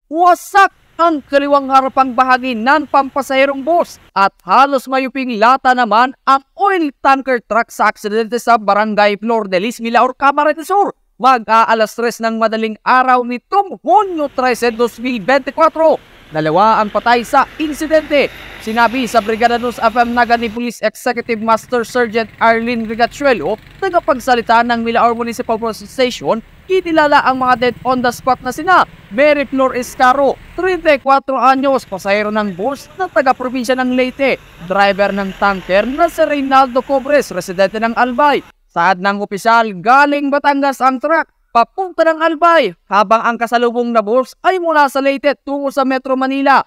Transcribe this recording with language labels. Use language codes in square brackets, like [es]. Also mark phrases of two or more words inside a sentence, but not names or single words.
[tl] wasak ang kaliwang harapang bahagi ng pampasahirong bus at halos mayuping lata naman ang oil tanker truck sa aksidente sa Barangay Flor de Lis, Milaor, Camarines Sur. Mag-aalas 3 ng madaling araw nitong Hunyo 13, 2024. Dalawa ang patay sa insidente. Sinabi sa Brigada News FM Naga ni Police Executive Master Sergeant Arlene Rigachuelo, tagapagsalita ng Milaor Municipal Police Station, kinilala ang mga [en] dead on the spot [tl] na sina Mary Flor Escaro, 34 anyos, pasahero ng bus na taga-probinsya ng Leyte, driver ng tanker na si Reynaldo Cobres, residente ng Albay. Saad ng opisyal, galing Batangas ang truck papunta ng Albay, habang ang kasalubong na bus ay mula sa Leyte tungo sa Metro Manila.